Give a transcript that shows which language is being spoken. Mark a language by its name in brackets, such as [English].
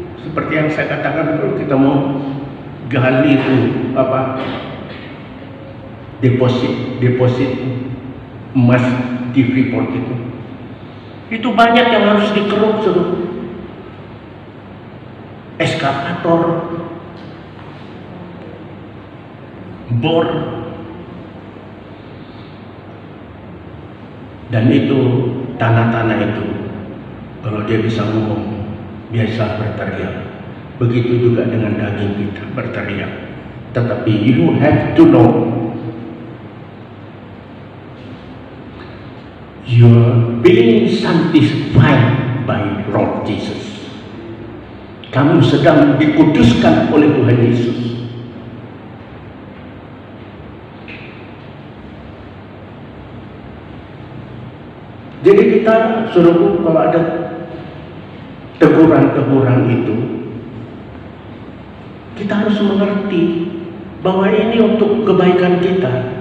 [Indonesian] seperti yang saya katakan, kalau kita mau gali itu deposit emas di Freeport itu banyak yang harus dikeruk, eskavator, bor, dan itu tanah-tanah itu kalau dia bisa ngomong biasa berteriak. Begitu juga dengan daging kita berteriak. Tetapi [English] you have to know you're being sanctified by Lord Jesus. [Indonesian] Kamu sedang dikuduskan oleh Tuhan Yesus. Jadi kita, saudaraku, kalau ada teguran-teguran itu, kita harus mengerti bahwa ini untuk kebaikan kita.